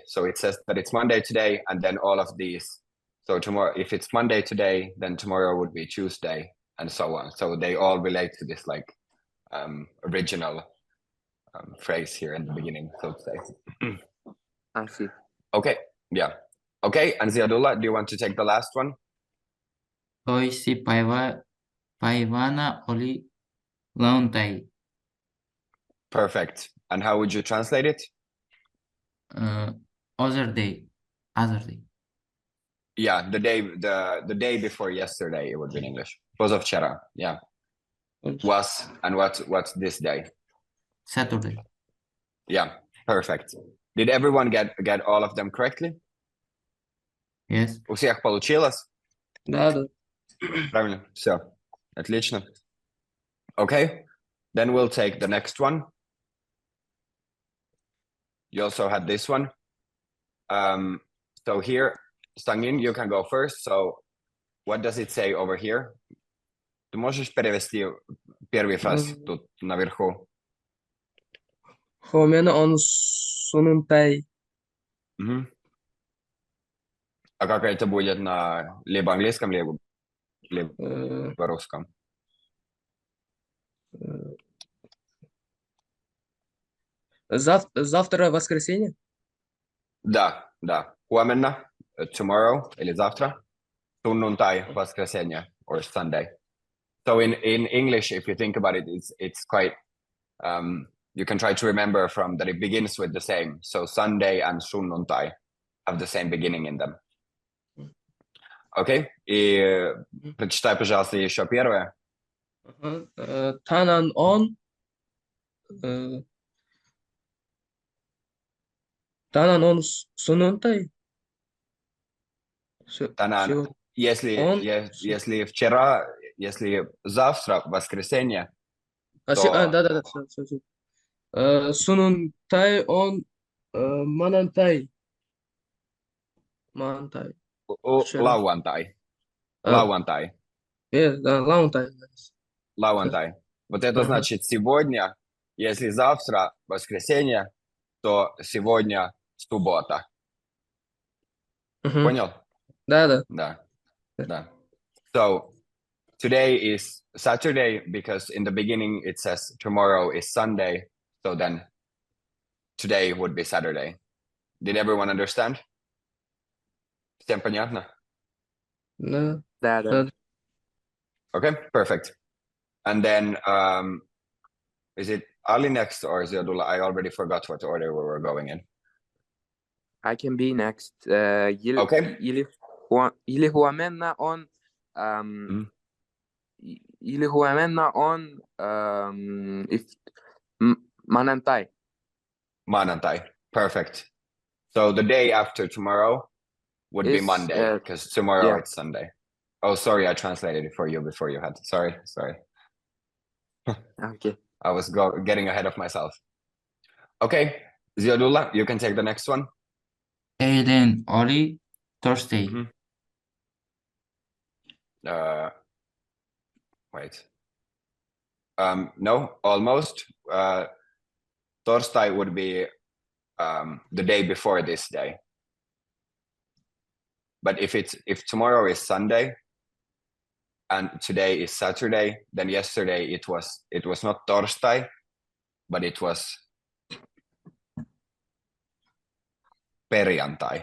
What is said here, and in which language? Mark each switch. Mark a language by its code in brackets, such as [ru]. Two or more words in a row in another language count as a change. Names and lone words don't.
[en] So it says that it's Monday today, and then all of these. So tomorrow, if it's Monday today, then tomorrow would be Tuesday, and so on. So they all relate to this like original phrase here in the beginning, so to say. I see. Okay, yeah. Okay, and Ziadullah, do you want to take the last one? [fi] Toisi päivänä oli lauantai. [en] Perfect. And how would you translate it? Other day. Yeah, the day before yesterday, it would be in English. Pozavčera, yeah. Was, and what's this day? Saturday. Yeah, perfect. Did everyone get all of them correctly? Yes. [ru] У всех получилось? Да. Правильно, все. Отлично. [en] Okay, then we'll take the next one. You also had this one. So here, Sangin, you can go first. So what does it say over here? [ru] Ты можешь перевести первый фраз тут наверху? [fi] Huomenna on sunnuntai. [ru] А как это будет на либо английском, либо русском? Завтра воскресенье? Да. Huomenna, tomorrow, или завтра. Sunnuntai, воскресенье, [en] or Sunday. So in English, if you think about it, it's quite, you can try to remember from that it begins with the same. So Sunday and sunnuntai have the same beginning in them. Okay? [ru] И прочитай, пожалуйста, еще первое. [fi] Tanan on sunnuntai. Танан. [ru] Если вчера, если завтра, воскресенье, то... Да. [fi] Sunnuntai on manantai. Lauantai. Lauantai. [ru] Вот это значит сегодня, если завтра воскресенье, то сегодня суббота. Понял? Да. [en] So today is Saturday because in the beginning it says tomorrow is Sunday. So then today would be Saturday. Did everyone understand? [ru] Всем понятно? Да. [en] Okay, perfect. And then is it Ali next or Ziadullah? I already forgot what order we were going in. I can be next. Okay. [fi] Ili huomenna on if Manantai. [en] Perfect. So the day after tomorrow would be Monday because tomorrow it's Sunday. Oh, sorry, I translated it for you before you had to. Sorry. Okay. I was getting ahead of myself. Okay, Ziadullah, you can take the next one. [fi] Eilen oli Thursday. [en] Wait. No, almost. Torstai would be the day before this day. But if tomorrow is Sunday and today is Saturday, then yesterday it was not Torstai, but it was Perjantai.